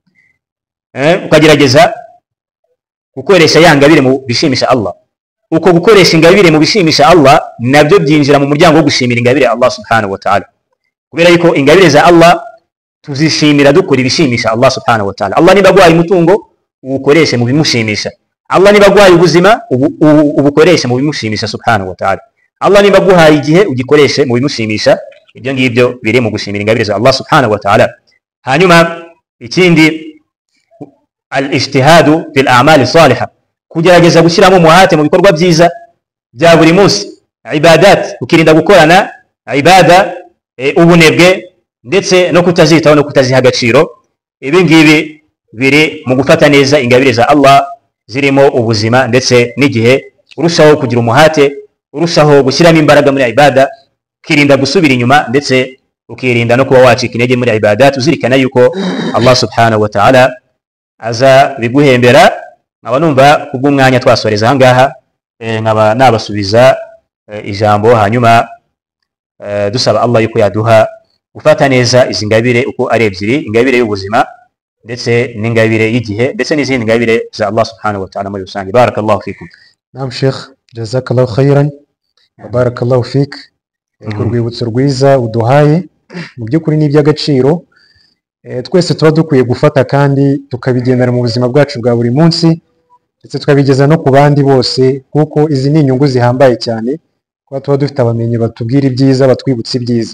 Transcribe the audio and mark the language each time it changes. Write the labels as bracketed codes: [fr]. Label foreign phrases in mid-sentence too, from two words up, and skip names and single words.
[rw] Ukagerageza gukoresha ya ngabire mu bishimisha Allah. Uko gukoresha ingabire mu bishimisha Allah nabyo byinjira mu muryango wo gushimira ingabire Allah [ar] subhanahu wa ta'ala, [rw] kubera yuko ingabire za Allah tuzishimira dukora ibishimisha Allah [ar] subhanahu wa ta'ala. [rw] Allah niba aguhaye umutungo uwukoreshe mu bimushimisha, Allah niba aguhaye ubuzima ubukoreshe mu bimushimisha [ar] subhanahu wa ta'ala, [rw] Allah niba aguhaye igihe ugikoreshe mu bimushimisha. Ibyo ngibyo biri mu gushimira ingabire za Allah [ar] subhanahu wa ta'ala. [rw] Hanyuma ikindi, [ar] الاجتهاد في الأعمال الصالحة, [rw] kugerageza gushyiramo umuhate mu bikorwa byiza bya buri munsi, ibadat, ukirinda gukorana ibada ubunebwe ndetse no kutazitaho no kutaziha agaciro. Ibi ngibi biri mu gufata neza ingabire za Allah zirimo ubuzima ndetse n'igihe, urushaho kugira umuhate, urushaho gushyiramo imbaraga muri ibada, ukirinda gusubira inyuma ndetse ukirinda no kuba wacika intege muri ibadat, uzirikana yuko Allah [ar] subhanahu wa ta'ala [rw] aza biguhembera. Nkaba numva kubw'umwanya twasoreza aha ngaha, nkaba nabasubiza ijambo, hanyuma dusaba Allah yuko yaduha gufata neza izi ngabire uko ari ebyiri, ingabire y'ubuzima ndetse n'ingabire y'igihe ndetse n'izindi ngabire za Allah [ar] subhanahu wa ta'ala [rw] muri rusange. [ar] بارك الله فيكم. نعم شيخ جزاك الله خيرا وبارك الله فيك. [rw] Ku rwibutso rwiza uduhaye, mu by'ukuri ni iby'agaciro twese tuba dukwiye gufata kandi tukabigendera mu buzima bwacu bwa buri munsi, ndetse tukabigeza no ku bandi bose, kuko izi ni inyungu zihambaye cyane, kuba tuba dufite abamenyi batubwira ibyiza, batwibutsa ibyiza.